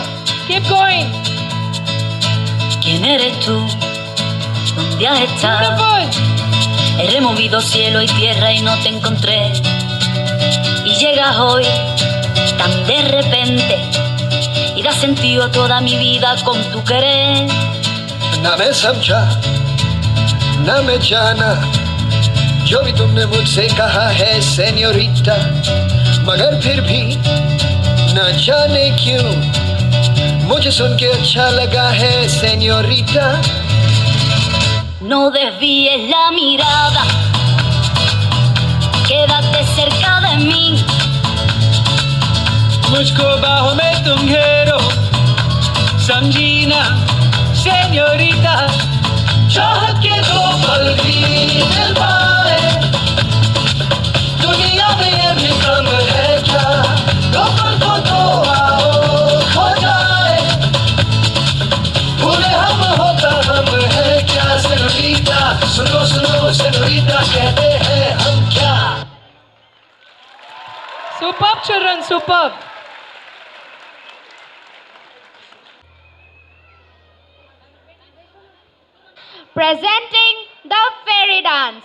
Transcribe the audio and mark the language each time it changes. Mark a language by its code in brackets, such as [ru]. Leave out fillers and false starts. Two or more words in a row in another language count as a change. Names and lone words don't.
[en] Keep going. [es] ¿Quién eres tú? ¿Dónde has estado? [en] Beautiful. [es] He removido cielo y tierra y no te encontré. Y llegas hoy tan de repente y das sentido a toda mi vida con tu querer. [hi] ना मैं समझा ना मैं जाना जो भी तुमने मुझसे कहा है सेन्योरिटा मगर फिर भी न जाने क्यों मुझे सुन के अच्छा लगा है señorita [es] No desvíes la mirada, quédate cerca de mí. [hi] मुझको बाहों में तुम घेरो समझी ना señorita चाहत के दो पल भी मिल पाए दुनिया में ये भी कम है क्या दो पल को तो आओ खो जाए भूले हम होता हम है क्या señorita सुनो सुनो señorita कहते हैं हम क्या [en] Superb children, superb. Presenting the fairy dance.